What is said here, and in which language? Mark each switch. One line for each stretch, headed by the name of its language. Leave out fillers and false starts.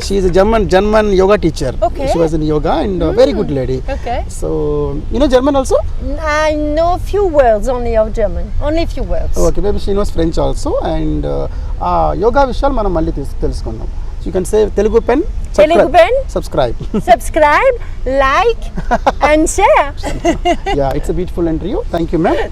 English: She is a German yoga teacher. Okay. She was in yoga and very good lady. Okay. So you know German also? I know few words only of German. Only few words. Okay, maybe she knows French also.
Telugu: And yoga విషయాలు మనం మళ్ళీ తెలుసుకుందాం.
English: So you can say Telugu Pen. Telugu Pen. Subscribe. Subscribe, like, and share. Yeah, it's a beautiful interview. Thank you, ma'am.